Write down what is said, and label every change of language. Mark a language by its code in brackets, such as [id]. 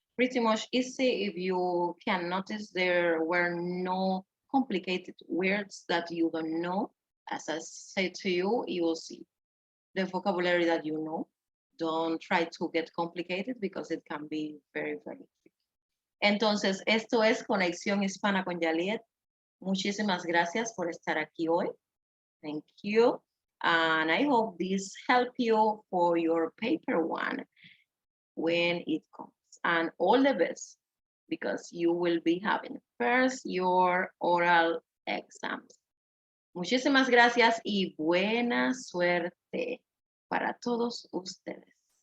[en] Pretty much easy. If you can notice, there were no complicated words that you don't know. As I said to you, you will see the vocabulary that you know. Don't try to get complicated because it can be very, very tricky. [es] Entonces, esto es Conexión Hispana con Yaliet. Muchísimas gracias por estar aquí hoy. [en] Thank you. And I hope this helped you for your paper 1 when it comes. And all the best, because you will be having first your oral exams. [es] Muchísimas gracias y buena suerte para todos ustedes.